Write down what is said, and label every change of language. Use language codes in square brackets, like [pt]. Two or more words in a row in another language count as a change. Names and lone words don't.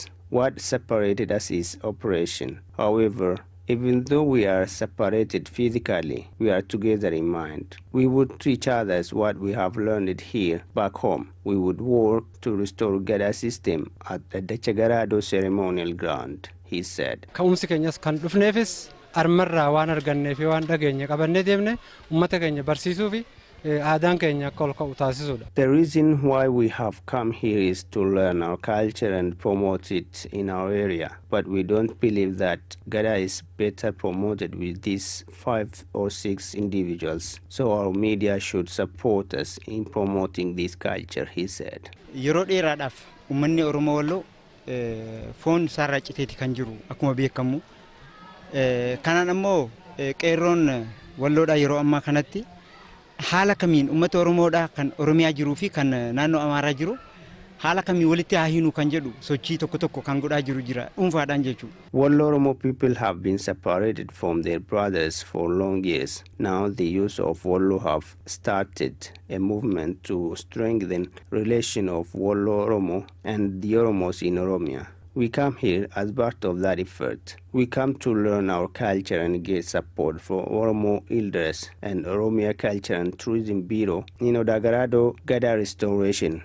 [en] What separated us is oppression. However, even though we are separated physically, we are together in mind. We would teach others what we have learned here back home. We would work to restore Gadaa system at the Dachagarado ceremonial ground, he said. [om] Ka'umsi keenyas kan dhufneefis armarraa waan arganneef waan dhageenya qabannee deemne uummata keenya barsiisuu fi aadaan keenya akka ol ka'u taasisuudha. [en] The reason why we have come here is to learn our culture and promote it in our area. But we don't believe that Gadaa is better promoted with these 5 or 6 individuals. So our media should support us in promoting this culture, he said. [om] Yeroo dheeraadhaaf uummanni Oromoo Walloo foon isaarraa citeeti kan jiru akkuma beekamu. Kanaan ammoo qeerroon Walloodhaa yeroo ammaa kanatti haala kamiin uummata Oromoodhaa kan Oromiyaa jiruu fi kan naannoo Amaaraa jiru haala kamii walitti haahinu kan jedhu sochii tokko tokko kan godhaa jiru jira dhuunfaadhaan jechuudha. [en] Wallo Oromo people have been separated from their brothers for long years. Now the youth of Wallo have started a movement to strengthen relation of Wallo Oromo and the Oromos in Oromia. We come here as part of that effort. We come to learn our culture and get support for Oromo elders and Oromia Culture and Tourism Bureau in Odagarado Gadaa restoration.